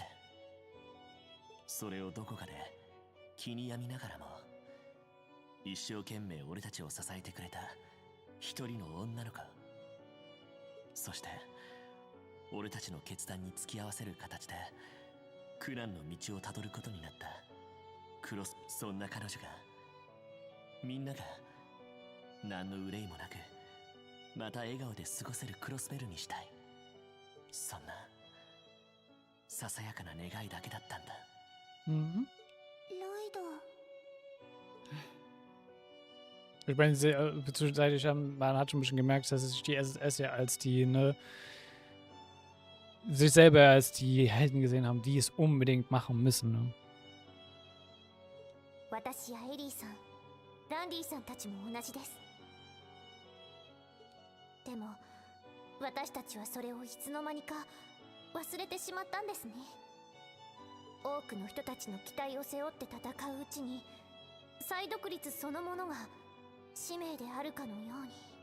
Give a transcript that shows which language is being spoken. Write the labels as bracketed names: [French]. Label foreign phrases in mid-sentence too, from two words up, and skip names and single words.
[Japanese] それをどこかで気に病みながらも一生懸命俺たちを支えてくれた一人の女の子、そして俺たちの決断に付き合わせる形で苦難の道をたどることになったそんな彼女が、みんなが何の憂いもなくまた笑顔で過ごせるクロスベルにしたい。そんなささやかな願いだけだったんだ。 Mhm. ロイド。 [German] Ich meine, zwischenzeitlich man hat schon ein bisschen gemerkt, dass sich die SSS ja als die, ne, sich selber als die Helden gesehen haben, die es unbedingt machen müssen, ne? [Japanese] 私やエリーさん、ランディさんたちも同じです。でも私たちはそれをいつの間にか忘れてしまったんですね。多くの人たちの期待を背負って戦ううちに、再独立そのものが使命であるかのように。